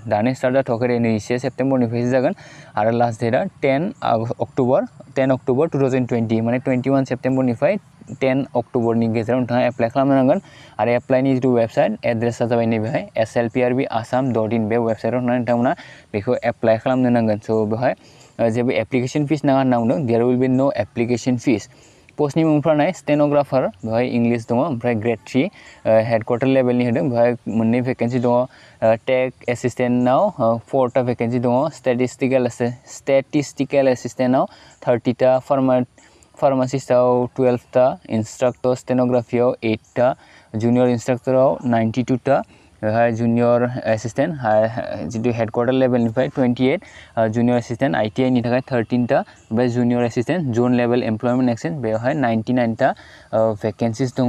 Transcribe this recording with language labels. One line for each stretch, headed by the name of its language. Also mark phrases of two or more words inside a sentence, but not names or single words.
Bodo: दानि स्टार्ट जाथ'वाखै 21 सेप्तेम्बरनिफ्रायसो जागोन आरो
English: last date
Bodo: 10 अक्ट'बर 2020 माने 21 सेप्तेम्बरनिफ्राय 10 अक्ट'बरनि गेजेराव नोंथाङा एप्लाइ खालामनो नांगोन आरो एप्लाइनि जिथु
English: website address
Bodo: जाबाय नैबेहाय slprbassam.in बे वेबसाइटआव थांनानै नोंथांमोना बेखौ एप्लाइ खालामनो नांगोन। स' बेवहाय जेबो
English: application fee
Bodo: नाङा होनना बुंदों।
English: There will be no application fee.
Bodo: पस्टनि मुंफोरा नाय स्टेन'ग्राफार बेवहाय इंलिश दङ, ओमफ्राय ग्रेड 3
English: headquarter level
Bodo: होदों। बेवहाय मोननै भेकेन्सि दङ।
English: tech assistant
Bodo: 4टा भेकेन्सि दङ।
English: statistical assistant
Bodo: 30टा, फार्मासिस्टआव 12टा,
English: instructor stenography
Bodo: 8टा,
English: junior instructor
Bodo: 92टा, बेवहाय
English: junior assistant
Bodo: जितु
English: headquarter level
Bodo: 28,
English: junior assistant ITI
Bodo: नि थाखाय 13टा, ओमफ्राय
English: junior assistant zone level employment exchange
Bodo: बेवहाय 99टा भेकेन्सिस दङ।